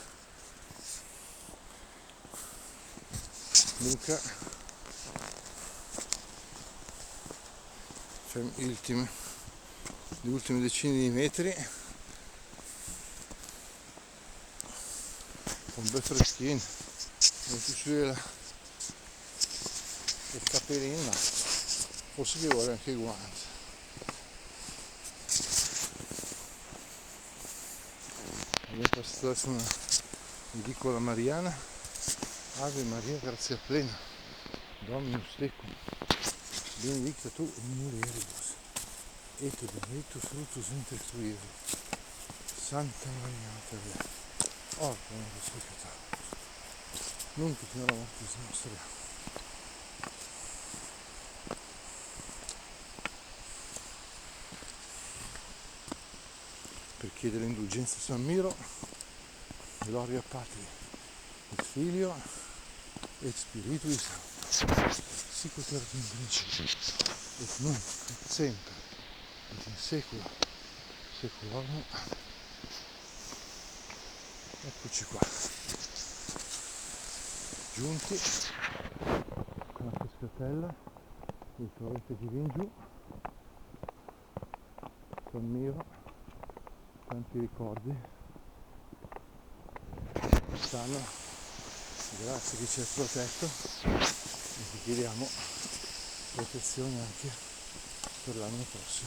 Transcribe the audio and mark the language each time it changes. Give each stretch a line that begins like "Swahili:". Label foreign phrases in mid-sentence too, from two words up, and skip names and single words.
Italian: Dunque le ultime decine di metri, un bel freschino, metti su il capellino, forse che vuole anche i guanti. Abbiamo passato adesso una edicola mariana,
Latin: Ave Maria grazia plena, Dominus tecum, benedicta tu in mulieribus, et benedictus fructus ventris tui, Iesus. Santa Maria Mater Dei, ora pro nobis peccatoribus, nunc et in hora mortis nostre.
Italian: Per chiedere indulgenza a San Miro,
Latin: gloria Patri, et Filio, et Spiritui Sancto, sic ut erat in principio, et nunc, et semper, et in secula seculorum.
Italian: Eccoci qua, giunti con la pescatella, il torrente che viene giù, San Miro, tanti ricordi, quest'anno grazie che ci ha protetto e ti chiediamo protezione anche per l'anno prossimo.